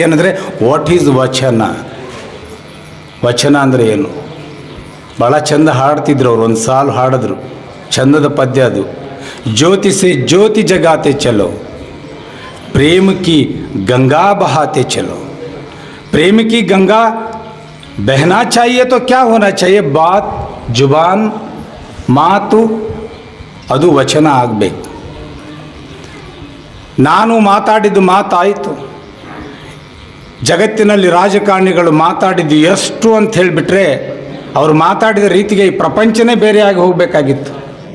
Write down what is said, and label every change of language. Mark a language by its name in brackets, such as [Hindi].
[Kannada] ಏನಂದರೆ [English] what is [Kannada] ವಚನ? ವಚನ ಅಂದರೆ ಏನು? ಭಾಳ ಚಂದ ಹಾಡ್ತಿದ್ರು ಅವರು. ಒಂದು ಸಾಲು ಹಾಡಿದ್ರು, ಚಂದದ ಪದ್ಯ ಅದು. [Hindi] ಜ್ಯೋತಿ ಸೆ ಜ್ಯೋತಿ ಜಗಾತೆ ಚಲೋ, प्रेम की गंगा बहाते चलो. प्रेम की गंगा बहना चाहिए तो क्या होना चाहिए? बात, जुबान, [Kannada] ಮಾತು, ಅದು ವಚನ ಆಗಬೇಕು. ನಾನು ಮಾತಾಡಿದ್ದು ಮಾತಾಯಿತು. ಜಗತ್ತಿನಲ್ಲಿ ರಾಜಕಾರಣಿಗಳು ಮಾತಾಡಿದ್ದು ಎಷ್ಟು ಅಂತ ಹೇಳಿಬಿಟ್ರೆ ಅವರು ಮಾತಾಡಿದ ರೀತಿಗೆ ಈ ಪ್ರಪಂಚನೇ ಬೇರೆಯಾಗಿ ಹೋಗಬೇಕಾಗಿತ್ತು.